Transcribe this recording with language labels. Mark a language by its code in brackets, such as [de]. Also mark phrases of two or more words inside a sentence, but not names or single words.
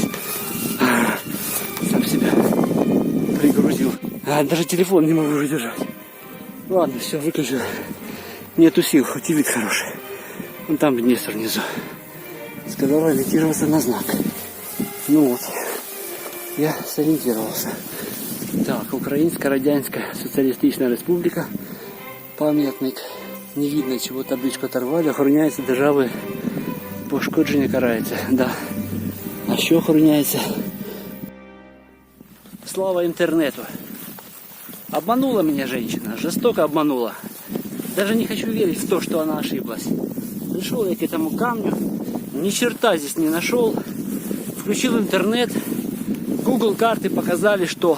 [ru] Сам себя пригрузил. Даже телефон не могу выдержать. Ладно, все, выключу. Нету сил, хоть и вид хороший. Вон там Днестр внизу. Сказал ориентироваться на знак. Ну вот. Я сориентировался. [uk] Так, Українська Радянська Соціалістична Республіка. Пам'ятник. [ru] Не видно, чего табличку оторвали. [uk] Охороняється державою. Пошкодження карається. [ru] Да. [uk] А що охороняється? [ru] Слава интернету. Обманула меня женщина. Жестоко обманула. Даже не хочу верить в то, что она ошиблась. Пришел я к этому камню. Ни черта здесь не нашел. Включил интернет. Google карты показали, что...